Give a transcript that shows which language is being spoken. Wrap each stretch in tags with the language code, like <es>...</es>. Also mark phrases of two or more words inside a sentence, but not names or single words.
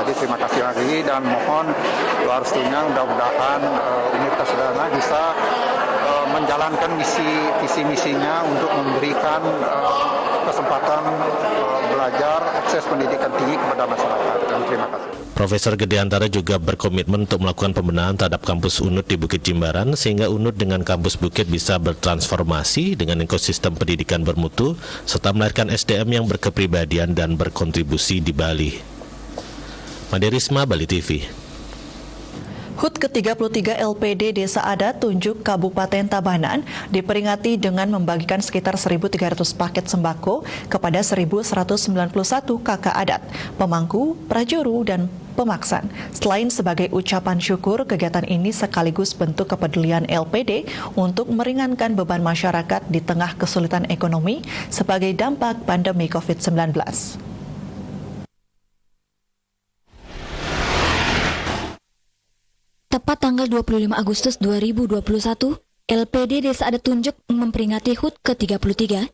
<id>Jadi terima kasih lagi dan mohon doa restunya, mudah-mudahan Universitas Udayana bisa menjalankan visi misinya untuk memberikan kesempatan belajar, akses pendidikan tinggi kepada masyarakat. Dan terima kasih. Profesor Gede Antara juga berkomitmen untuk melakukan pembenahan terhadap kampus UNUD di Bukit Jimbaran sehingga UNUD dengan kampus Bukit bisa bertransformasi dengan ekosistem pendidikan bermutu serta melahirkan SDM yang berkepribadian dan berkontribusi di Bali. Maderisma, Bali TV. HUT ke-33 LPD Desa Adat Tunjuk Kabupaten Tabanan diperingati dengan membagikan sekitar 1.300 paket sembako kepada 1.191 kakak adat, pemangku, prajuru, dan pemaksan. Selain sebagai ucapan syukur, kegiatan ini sekaligus bentuk kepedulian LPD untuk meringankan beban masyarakat di tengah kesulitan ekonomi sebagai dampak pandemi COVID-19. Tepat tanggal 25 Agustus 2021, LPD Desa Adat Tunjuk memperingati HUT ke-33.</id>